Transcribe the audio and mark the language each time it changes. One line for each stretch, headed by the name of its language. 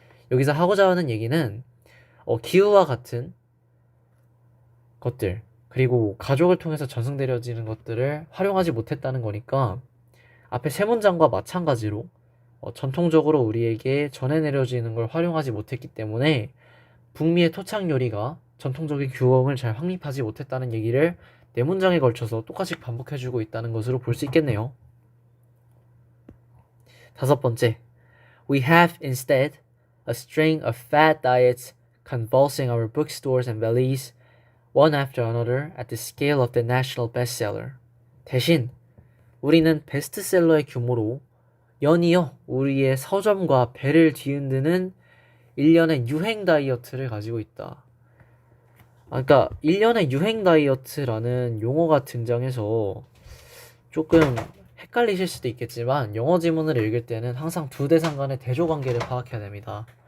Korean: 여기서 하고자 하는 얘기는 기후와 같은 것들 그리고 가족을 통해서 전승되어지는 것들을 활용하지 못했다는 거니까 앞에 세 문장과 마찬가지로 전통적으로 우리에게 전해 내려지는 걸 활용하지 못했기 때문에 북미의 토착 요리가 전통적인 규범을 잘 확립하지 못했다는 얘기를 네 문장에 걸쳐서 똑같이 반복해주고 있다는 것으로 볼 수 있겠네요. 다섯 번째,
English: We have instead a string of fad diets convulsing our bookstores and valleys, one after another at the scale of the national bestseller.
Korean: 대신 우리는 베스트셀러의 규모로 연이어 우리의 서점과 배를 뒤흔드는 일련의 유행 다이어트를 가지고 있다. 그러니까 일련의 유행 다이어트라는 용어가 등장해서 조금 헷갈리실 수도 있겠지만 영어 지문을 읽을 때는 항상 두 대상 간의 대조 관계를 파악해야 됩니다.